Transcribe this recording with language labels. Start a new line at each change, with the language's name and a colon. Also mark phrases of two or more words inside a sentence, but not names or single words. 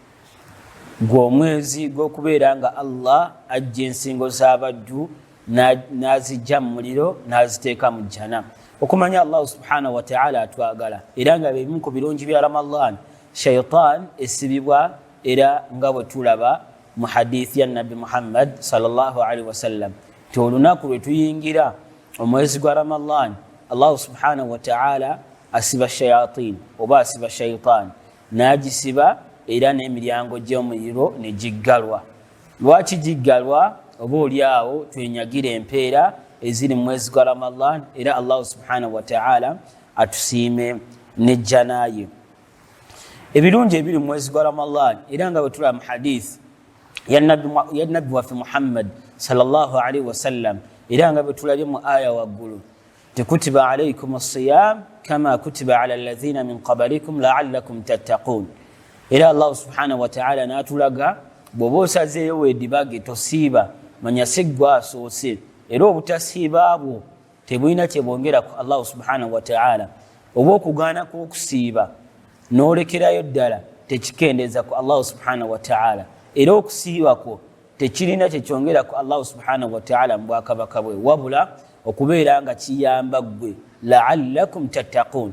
Ganda: gw'omwezi gw'okubeera nga Allah ajja ensingo z'abaddu n'azijja mu muliro n'aziteeka mu jjana okumanya Allah
Arabic: سبحانه وتعالى
Ganda: atwagala era nga bebimu ku birungi bya Ramadan shaitan esibibwa era nga bwe tulaba mu hadithi ya nabbi Muhammad
Arabic: صلى الله عليه وسلم
Ganda: ti olunaku lwe tuyingira omwezi gwa Ramadan Allah
Arabic: سبحانه وتعالى
Ganda: asiba shayatin oba asiba shaitan n'agisiba era n'emiryango gy'omuliro ne giggalwa lwaki giggalwa oba oliawo twenyagire empeera eziri mu mwezi gwa Ramadan era Allah
Arabic: سبحانه وتعالى
Ganda: atusiime n'ejjanaye ebirungi ebiri mu mwezi gwa Ramadan era nga bwe tulaba mu hadith ya nabbi waffe Muhammad
Arabic: صلى الله عليه
Ganda: wasallam era nga bwe tulabye mu aya waggulu
Arabic: كتب عليكم الصيام كما كتب على الذين من قبلكم لعلكم
Ganda: tattaqun era Allah
Arabic: سبحانه وتعالى
Ganda: natulaga bwoba osazeeyo weddibage tosiiba manya siggwa asoose era obutasiiba bwo tebulina kyebwongera ku Allah
Arabic: سبحانه وتعالى
Ganda: oba okugaana kw'okusiiba n'olekerayo ddala tekikendeza ku Allah
Arabic: سبحانه وتعالى
Ganda: era okusiiba kwo tekirina kyekyongera ku Allah
Arabic: سبحانه وتعالى
Ganda: mu bwakabaka bwe wabula okubeera nga kiyamba ggwe
Arabic: لعلكم تتقون.